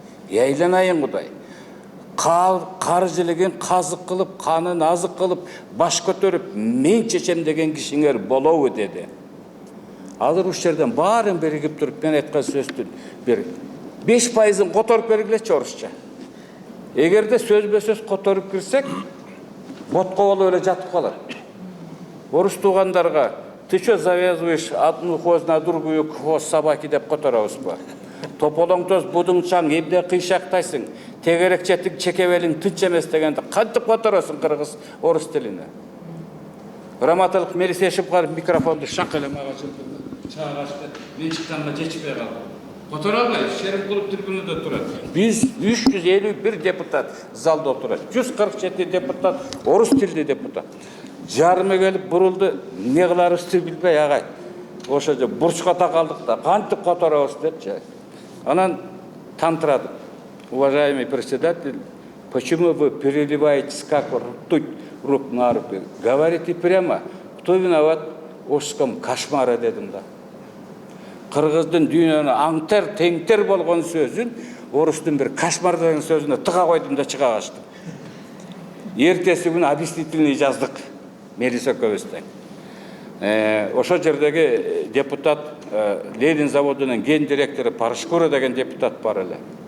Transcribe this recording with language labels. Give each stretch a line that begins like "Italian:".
Kyrgyz: Яйланайын Кудай. Кар жилеген казык кылып, канын азык кылып, баш көтөрүп, мен чечем деген кишиңер болобу деди. Азыр уш жерден баарын биригип туруп, мен айткан сөздүн бир 5%-ын которуп бергилечи орусча. Эгерде сөзбө-сөз которуп кирсек, ботко болуп эле жатып калат. Орус туугандарга
Russian: ты что завязываешь одну хвост на другую хвост собаки
Kyrgyz: деп которобузбу? Тополоң тоз будуң чаң, эмне кыйшактайсың? Тегерек четиң чекебелиң тынч эмес дегенде кантип которосуң кыргыз орус тилине? Раматылык Мелис Эшимканов микрофонду шак эле мага жылтырды. Чыга качты. Мен чыкканга жетишпей калдым. Которо албай, Шерим клуб трибунада турат. Биз 351 депутат залда отурат. 147 депутат орус тилдүү депутат. Жарымы келип бурулду, эмне кыларыбызды билбей агай. Ошо же бурчка такалдык да, кантип которобуз депчи. Анан тантырадым.
Russian: Уважаемый председатель, почему вы переливаетесь как ртуть рук на руки? Говорите прямо, кто виноват в Ошском кошмаре
Kyrgyz: дедим да. Кыргыздын дүйнөнү аңтер, теңтер болгон сөзүн орустун бир кошмар деген сөзүнө тыга койдум да чыга качтым. Эртеси күнү объяснительный жаздык. Мелис экөөбүз. Ошо жердеги депутат Ленин заводунун ген директору Парашкура деген депутат бар эле.